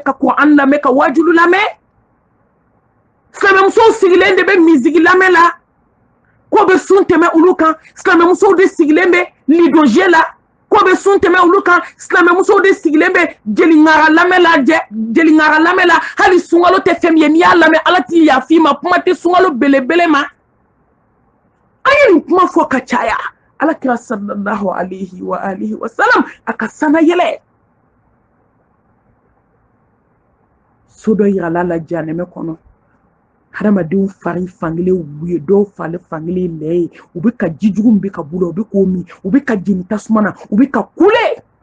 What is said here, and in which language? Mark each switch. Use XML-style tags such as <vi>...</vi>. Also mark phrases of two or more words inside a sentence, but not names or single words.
<bm>ka Qur'an lamɛn ka wajulu lamɛn silamɛmusow sigilen de bɛ misigi lamɛn la ko bɛ sun tɛmɛ olu kan silamɛmusow de sigilen bɛ lidoje la ko bɛ sun tɛmɛ olu kan silamɛmusow de sigilen bɛ jeliŋara lamɛn la hali sunkalo tɛ fɛn min ye n'i y'a lamɛn Ala t'i yafa i ma kuma tɛ sunkalo belebele ma an ye nin kuma fɔ ka caya Alakira</bm> <ar>صلى الله عليه وآله وسلم</ar> <bm>a ka sana yɛlɛ so dɔ yirala la janɛmɛ kɔnɔ hadamadenw fari fankelen wu ye dɔw fari fankelen lɛ ye u bɛ ka ji jugu min bɛ ka bula u bɛ k'o min u bɛ ka jeni tasuma na u bɛ ka kule</bm>